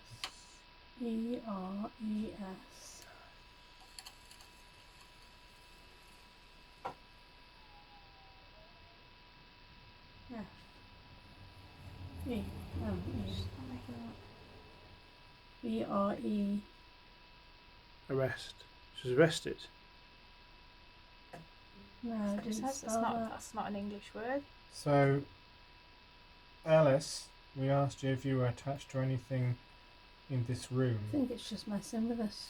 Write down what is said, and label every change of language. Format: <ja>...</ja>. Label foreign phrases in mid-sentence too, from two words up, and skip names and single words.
<en>E. R. E. S. F. E. Oh, E. B. R. E. Arrest. She was arrested. No, It it didn't says spell that. that's not an English word. So, Alice, we asked you if you were attached to anything in this room. I think it's just messing with us.</en>